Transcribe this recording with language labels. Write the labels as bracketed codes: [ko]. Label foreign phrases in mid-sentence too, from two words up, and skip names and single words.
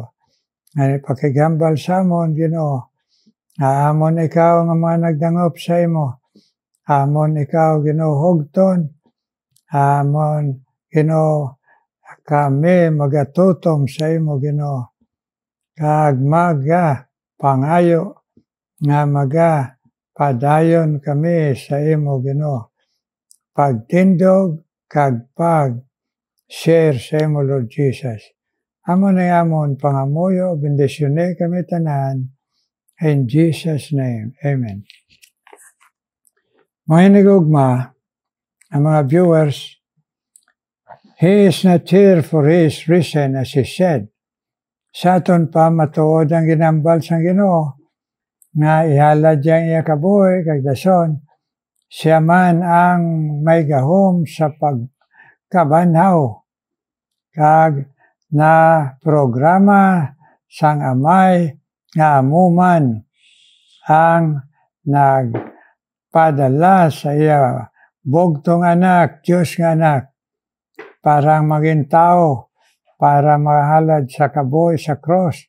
[hil] Nga pakigambal sa amon, Ginoo, amon ikaw nga mga nagdangop sa imo, amon ikaw Ginoo hugton, amon Ginoo kami magatutom sa imo Ginoo, kag maga pangayo nga maga padayon kami sa imo Ginoo, pagtindog kag pag-share sa imo Lord Jesus. Amon ay amon pangamuyo, bendisyone kami tanan, [en] in Jesus' name, Amen. [hil] Mga hinigugma, ang mga viewers, [en] He is not here for He is risen, as He said. [hil] Sa aton pa matuod ang ginambal sang Ginoo, nga ihalad diyang iya kabuhi, kag dason, siya man ang may gahom sa pagkabanhaw, kag na programa sang amay, nga amuman ang nagpadala sa iya bugtong anak, Diyos nga anak, para maging tao, para mahalad sa kabuhi sa cross.